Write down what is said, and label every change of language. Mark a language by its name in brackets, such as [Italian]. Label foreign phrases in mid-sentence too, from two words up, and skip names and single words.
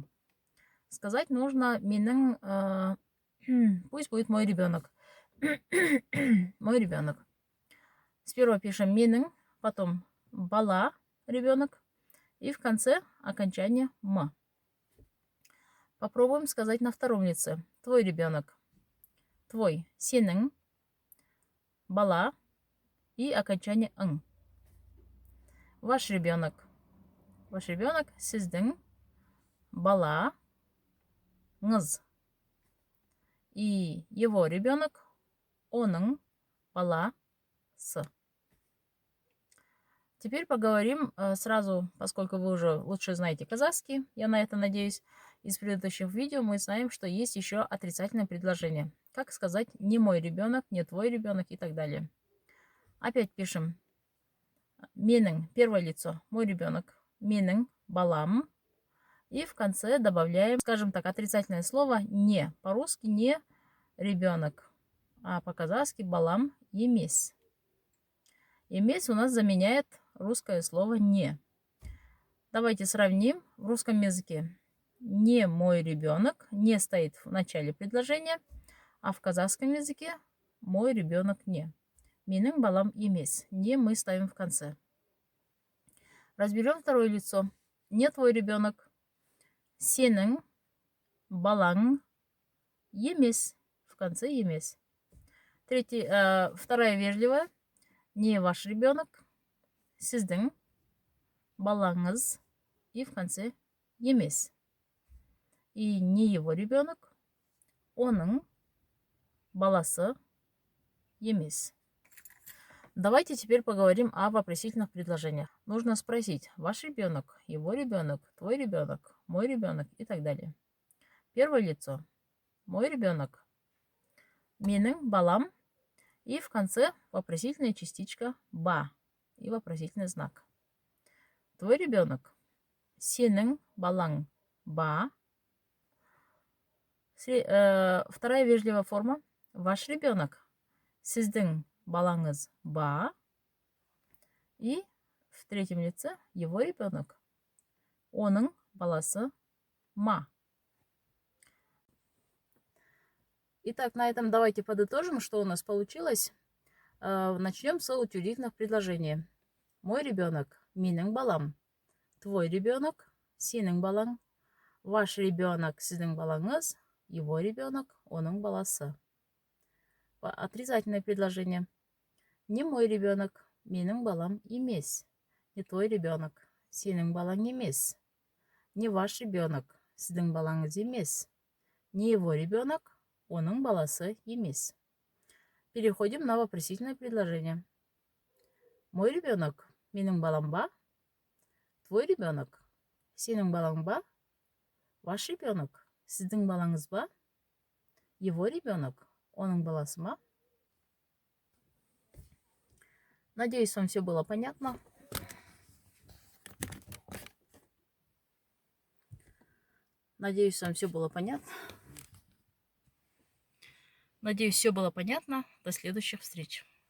[Russian] Сказать нужно «миның», пусть будет «мой ребенок». Мой ребенок. Сперва пишем миның, потом бала, ребенок, и в конце окончание м. Попробуем сказать на втором лице. Твой ребенок. Твой, [Kazakh] сенің, бала [Russian] и окончание [Kazakh] ың. [Russian] Ваш ребенок. Ваш ребенок, [Kazakh] сіздің, бала, ңыз. [Russian] И его ребенок, [Kazakh] оның, баласы. [Russian] Теперь поговорим сразу, поскольку вы уже лучше знаете казахский, я на это надеюсь. Из предыдущих видео мы знаем, что есть еще отрицательное предложение. Как сказать «не мой ребенок», «не твой ребенок» и так далее. Опять пишем «менің», первое лицо, мой ребенок, [Kazakh] «менің», «балам». [Russian] И в конце добавляем, скажем так, отрицательное слово «не». По-русски «не ребенок», а по-казахски [Kazakh] «балам» «емес». [Russian] «Емес» у нас заменяет русское слово «не». Давайте сравним в русском языке. «Не мой ребенок» не стоит в начале предложения, а в казахском языке «мой ребенок» не. [Kazakh] «Менің балам емес». [Russian] Не мы ставим в конце. Разберем второе лицо. Не твой ребенок. [Kazakh] Сенің балаң емес. [Russian] В конце емес. Вторая вежливая. Не ваш ребенок. [Kazakh] Сіздің балаңыз. [Russian] И в конце емес. И не его ребенок. [Kazakh] Оның баласы емес. [Russian] Давайте теперь поговорим о вопросительных предложениях. Нужно спросить ваш ребенок, его ребенок, твой ребенок, мой ребенок и так далее. Первое лицо. Мой ребенок. [Kazakh] Менің балам. [Russian] И в конце вопросительная частичка ба и вопросительный знак. Твой ребенок. [Kazakh] Сенің балаң ба. [Russian] Вторая вежливая форма. Ваш ребенок. [Kazakh] Сіздің балаңыз ба. [Russian] И в третьем лице его ребенок. [Kazakh] Оның баласы ма. [Russian] Итак, на этом давайте подытожим, что у нас получилось. Начнем с утвердительных предложений. Мой ребенок. [Kazakh] Менің балам. [Russian] Твой ребенок. [Kazakh] Сенің балаң. [Russian] Ваш ребенок. [Kazakh] Сіздің балаңыз. [Russian] Его ребенок. [Kazakh] Оның баласы. [Russian] Отрицательное предложение. Не мой ребенок. [Kazakh] Менің балам емес. [Russian] Не твой ребенок. [Kazakh] Сенің балаң емес. [Russian] Не ваш ребенок. [Kazakh] Сіздің балаңыз емес. [Russian] Не его ребенок. [Kazakh] Оның баласы емес. [Russian] Переходим на вопросительное предложение. Мой ребенок. [Kazakh] Менің балам ба. [Russian] Твой ребенок. [Kazakh] Сенің балаң ба. [Russian] Ваш ребенок. [Kazakh] Сіздің балаңыз ба. [Russian] Его ребенок. [Kazakh] Оның баласы ма. [Russian] Надеюсь, вам все было понятно. Надеюсь, вам все было понятно. Надеюсь, все было понятно. До следующих встреч.